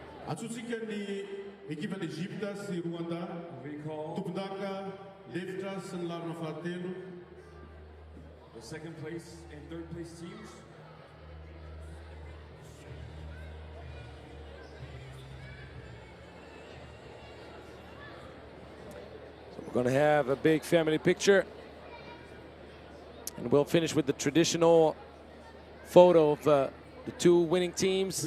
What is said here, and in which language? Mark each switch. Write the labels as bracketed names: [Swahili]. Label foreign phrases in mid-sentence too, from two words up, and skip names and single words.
[Malagasy] Atsutsika ny ekipa d'Egypte sy Rwanda. Tompondaka lefitra sy ny larona fahatelo. [English] The second place and third place teams. So we're going to have a big family picture. And we'll finish with the traditional photo of the two winning teams.